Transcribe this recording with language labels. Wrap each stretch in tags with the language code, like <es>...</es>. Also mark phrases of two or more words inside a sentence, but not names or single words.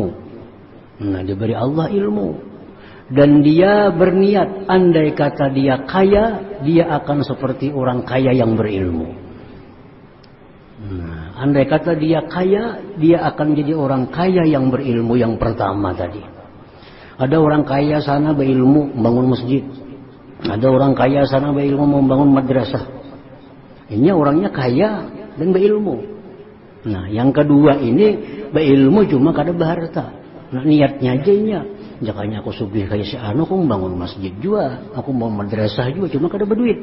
<id>Nah, diberi Allah ilmu, dan dia berniat, andai kata dia kaya, dia akan seperti orang kaya yang berilmu. Nah, andai kata dia kaya, dia akan jadi orang kaya yang berilmu yang pertama tadi. Ada orang kaya sana berilmu membangun masjid, ada orang kaya sana berilmu membangun madrasah. Ini orangnya kaya dan berilmu.</id> <bjn>Nah, yang kedua ini berilmu cuma kada berharta. Nah, niatnya aja ini, jakanya aku sugih kayak si anu, aku membangun masjid juga, aku mau madrasah juga, cuma kada berduit.</bjn>